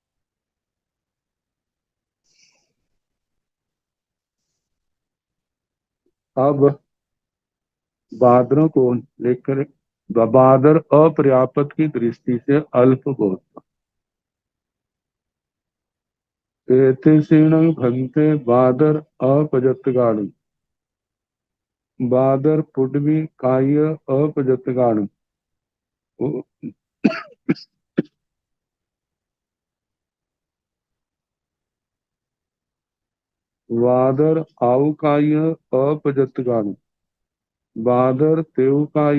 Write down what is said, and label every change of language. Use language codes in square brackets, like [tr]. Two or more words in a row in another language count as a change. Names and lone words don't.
[hi] अब बादरों को लेकर बादर अपर्याप्त की दृष्टि से अल्प बहुत, [pra] एते सीण भंते बादर अपजतगाणु, बादर पुडवी काय अपजतगाणु, वादर आउकाय अपजतगाणु, बादर तेउकाय